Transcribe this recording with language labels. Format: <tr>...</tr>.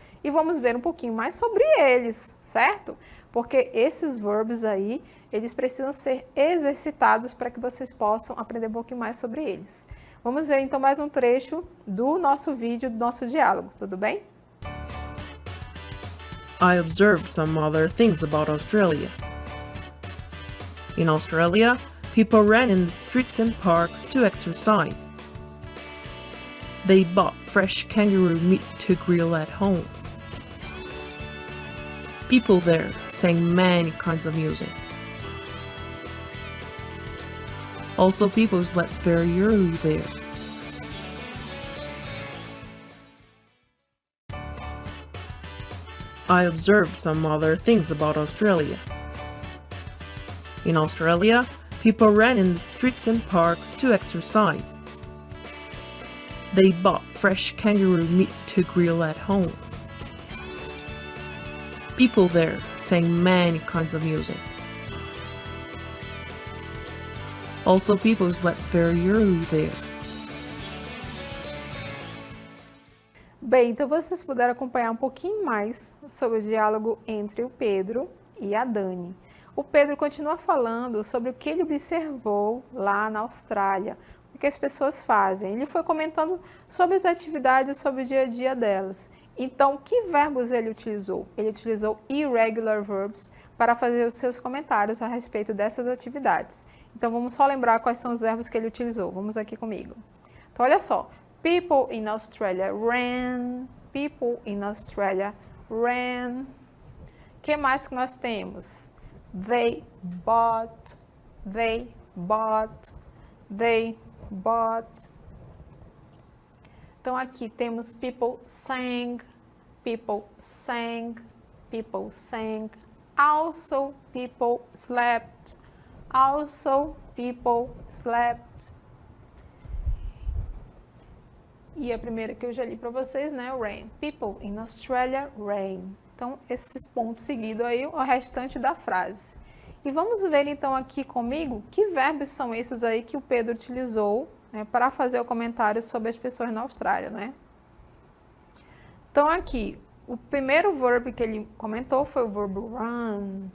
<pt>E vamos ver um pouquinho mais sobre eles, certo? Porque esses verbos aí, eles precisam ser exercitados para que vocês possam aprender um pouquinho mais sobre eles. Vamos ver então mais um trecho do nosso vídeo, do nosso diálogo, tudo bem?</pt> <en>I observed some other things about Australia. In Australia, people ran in the streets and parks to exercise. They bought fresh kangaroo meat to grill at home. People there sang many kinds of music. Also, people slept very early there. I observed some other things about Australia. In Australia, people ran in the streets and parks to exercise. They bought fresh kangaroo meat to grill at home. People there sang many kinds of music. Also, people slept very early there.</en> <pt>Bem, então vocês puderam acompanhar um pouquinho mais sobre o diálogo entre o Pedro e a Dani. O Pedro continua falando sobre o que ele observou lá na Austrália, o que as pessoas fazem. Ele foi comentando sobre as atividades, sobre o dia a dia delas. Então, que verbos ele utilizou? Ele utilizou irregular verbs para fazer os seus comentários a respeito dessas atividades. Então, vamos só lembrar quais são os verbos que ele utilizou. Vamos aqui comigo. Então, olha só.</pt> <en>People in Australia ran. People in Australia ran.</en> <pt>O que mais que nós temos?</pt> <en>They bought. They bought. They bought.</en> <pt>Então, aqui temos</pt> <en>people sang. People sang. People sang. Also, people slept. Also, people slept.</en> <pt>E a primeira que eu já li para vocês, né, rain.</pt> <en>People in Australia rain.</en> <pt>Então, esses pontos seguidos aí, o restante da frase. E vamos ver então aqui comigo que verbos são esses aí que o Pedro utilizou, né, para fazer o comentário sobre as pessoas na Austrália, né? Então aqui, o primeiro verbo que ele comentou foi o verbo run.</pt>